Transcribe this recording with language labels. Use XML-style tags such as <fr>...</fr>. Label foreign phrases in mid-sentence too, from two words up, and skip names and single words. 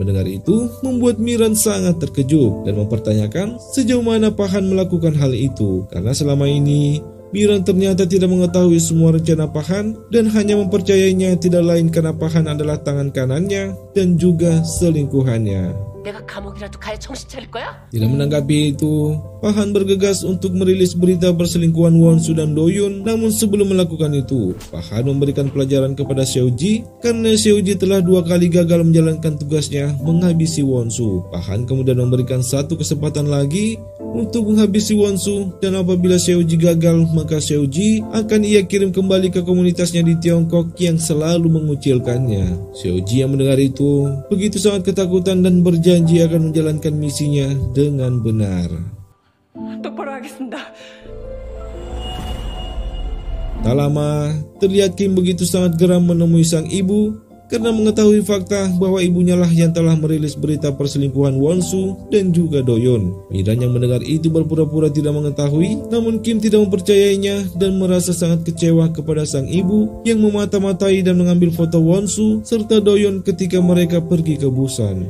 <id>Mendengar itu, membuat Miran sangat terkejut dan mempertanyakan sejauh mana Pahan melakukan hal itu. Karena selama ini, Miran ternyata tidak mengetahui semua rencana Pahan dan hanya mempercayainya tidak lain karena Pahan adalah tangan kanannya dan juga selingkuhannya.</id> <ko>내가 감옥이라도 가야 정신 차릴 거야?</ko> <id>Tidak menanggapi itu, Pahan bergegas untuk merilis berita perselingkuhan Won-soo dan Do-yeon. Namun sebelum melakukan itu, Pahan memberikan pelajaran kepada Seo-ji karena Seo-ji telah 2 kali gagal menjalankan tugasnya menghabisi Won-soo. Pahan kemudian memberikan satu kesempatan lagi untuk menghabisi Won-soo dan apabila Seo-ji gagal maka Seo-ji akan ia kirim kembali ke komunitasnya di Tiongkok yang selalu mengucilkannya. Seo-ji yang mendengar itu begitu sangat ketakutan dan berjanji akan menjalankan misinya dengan benar.</id> <ko>똑바로 하겠습니다.</ko> <id>Tak lama, terlihat Kim begitu sangat geram menemui sang ibu karena mengetahui fakta bahwa ibunya lah yang telah merilis berita perselingkuhan Won-soo dan juga Do-yeon. Miran yang mendengar itu berpura-pura tidak mengetahui, namun Kim tidak mempercayainya dan merasa sangat kecewa kepada sang ibu yang memata-matai dan mengambil foto Won-soo serta Do-yeon ketika mereka pergi ke Busan.</id>